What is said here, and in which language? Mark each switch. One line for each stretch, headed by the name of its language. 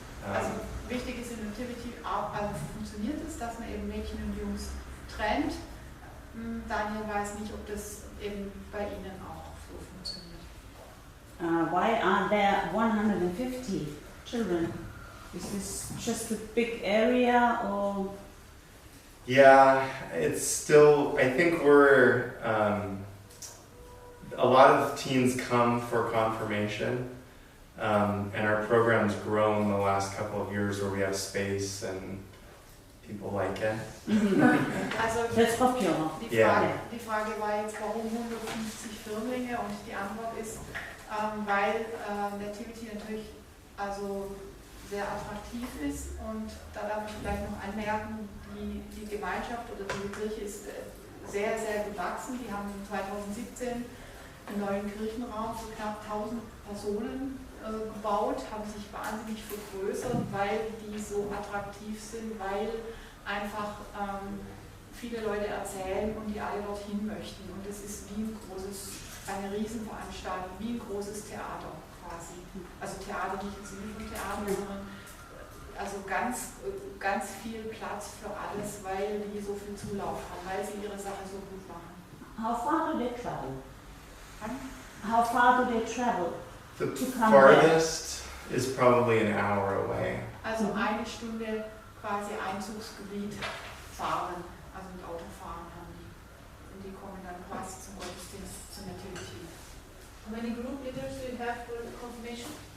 German: Also wichtig ist in Nativity, also funktioniert es, dass man eben Mädchen und Jungs trennt. Daniel weiß nicht, ob das eben bei Ihnen auch so funktioniert.
English: Why are there 150 children? Is this just a big area or? Yeah, it's still, I think we're, a lot of teens come for confirmation, and our program's grown the last couple of years where we have space and people like it.
German: Also
English: That's popular.
German: die Frage war jetzt, warum 150 Firmlinge, und die Antwort ist, weil Nativity natürlich also sehr attraktiv ist, und da darf ich vielleicht noch anmerken, die Gemeinschaft oder die Kirche ist sehr, sehr gewachsen. Die haben 2017 einen neuen Kirchenraum für knapp 1000 Personen gebaut, haben sich wahnsinnig vergrößert, weil die so attraktiv sind, weil einfach viele Leute erzählen und die alle dorthin möchten. Und es ist wie eine Riesenveranstaltung, wie ein großes Theater quasi. Also Theater nicht im Sinne von Theater, sondern also ganz, ganz viel Platz für alles, weil die so viel Zulauf haben, weil sie ihre Sache so gut machen.
English: How far do they travel? How far do they travel? The To come farthest is probably an hour away.
German: Also eine Stunde quasi Einzugsgebiet fahren, also mit Auto fahren haben die. Und die kommen dann quasi zum Gottesdienst, zur Nativity.
English: How many group leaders do you have for the confirmation?